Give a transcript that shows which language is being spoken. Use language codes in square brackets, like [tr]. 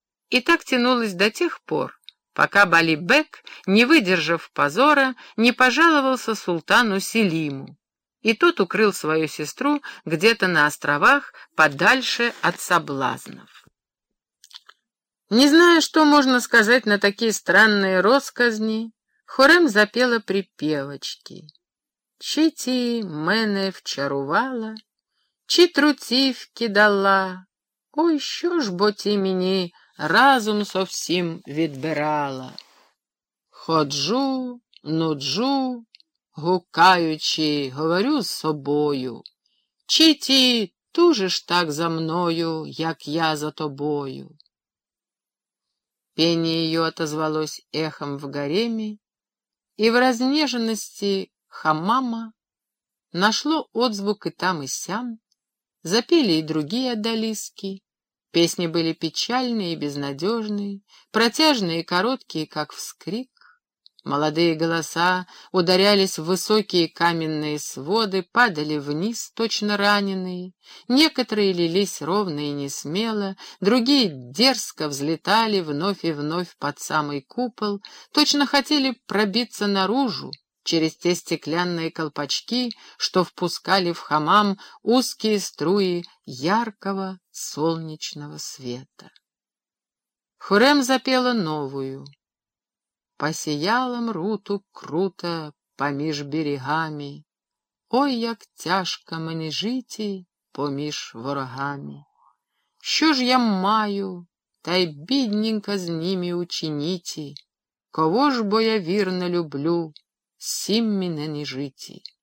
[ru] И так тянулось до тех пор, пока Балибек, не выдержав позора, не пожаловался султану Селиму. И тот укрыл свою сестру где-то на островах, подальше от соблазнов. Не зная, что можно сказать на такие странные россказни, Хурем запела припевочки. [uk] «Чити мене вчарувала, чи трутівки дала, ой, що ж бо ті мені разум совсім відбирала? Ходжу, нуджу, гукаючи, говорю з собою, чи ти тужиш так за мною, як я за тобою?» [ru] Пение ее отозвалось эхом в гареме, и в разнеженности хамама нашло отзвук и там, и сям, запели и другие отдалиски. Песни были печальные и безнадежные, протяжные и короткие, как вскрик. Молодые голоса ударялись в высокие каменные своды, падали вниз, точно раненые. Некоторые лились ровно и несмело, другие дерзко взлетали вновь и вновь под самый купол, точно хотели пробиться наружу через те стеклянные колпачки, что впускали в хамам узкие струи яркого солнечного света. Хурем запела новую. [uk] Посіяла мруту круто поміж берегами, ой, як тяжко мені жити поміж ворогами. Що ж я маю, та й бідненько з ними учиніти, кого ж бо я вірно люблю, сім мене не жити.